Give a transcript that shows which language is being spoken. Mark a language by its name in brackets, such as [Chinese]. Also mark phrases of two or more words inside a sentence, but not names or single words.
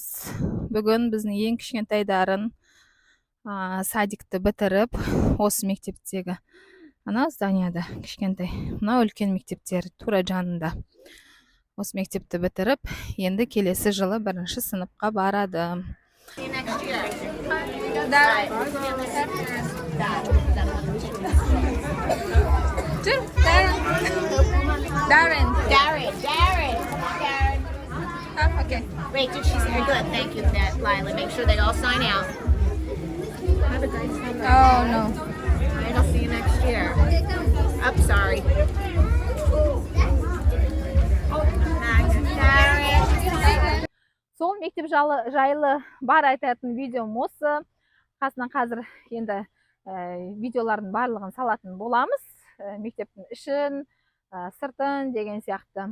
[Kazakh] Бүгін біздің ең кішкентайдарын садикті бітіріп, осы мектептегі ана зданияда кішкентай, мына үлкен мектептер тура жанында. Осы мектепті бітіріп, енді келесі жылы 1-ші сыныпқа барады. [English] Darren. Okay. Rachel, she's very good. Thank you for that, Lila. Make sure they all sign out. Have a nice time. Oh, no. Alright, I'll see you next year. I'm sorry. [Kazakh] Сол мектеп жайлы бар айтатын видеом осы. Қасынан қазір енді видеолардың барлығын салатын боламыз. Мектептің ішін, сыртын деген сияқты.